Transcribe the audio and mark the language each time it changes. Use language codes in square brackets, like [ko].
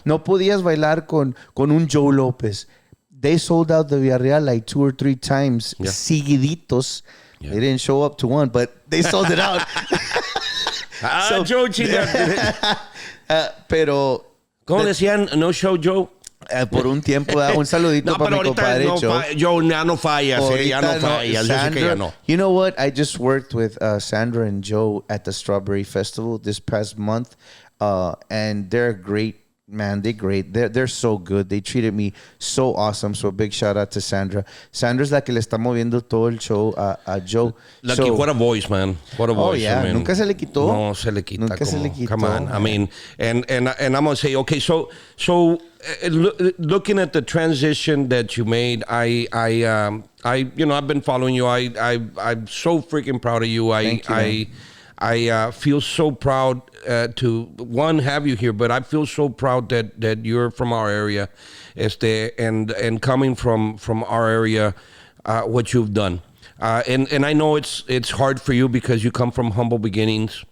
[es] No podías bailar con un Joe López. [en] They sold out the Villarreal like 2 or 3 times, seguiditos. Yeah. They didn't show up to one, but they sold it out. [es] Joe Chida. Pero... ¿Cómo decían? [en] No show Joe. [es] Por un tiempo, un saludito para mi compadre Joe. Joe ya no fallas, ya no fallas. Sandra, ya no. [en] You know what? I just worked with Sandra and Joe at the Strawberry Festival this past month, and they're great. Man, they're great. They're so good. They treated me so awesome. So big shout out to Sandra. [es] Sandra's la que le está moviendo todo el show a Joe. [en] Lucky, what a voice, man. What a voice. Oh, yeah. I mean, [es] Nunca se le quitó. No se le quita. Nunca se le quitó. [en] Come on. I mean, and I'm going to say, okay, so looking at the transition that you made, I've been following you. I'm so freaking proud of you. Thank you, I feel so proud to have you here, but I feel so proud that you're from our area, and coming from our area, what you've done, and I know it's hard for you because you come from humble beginnings.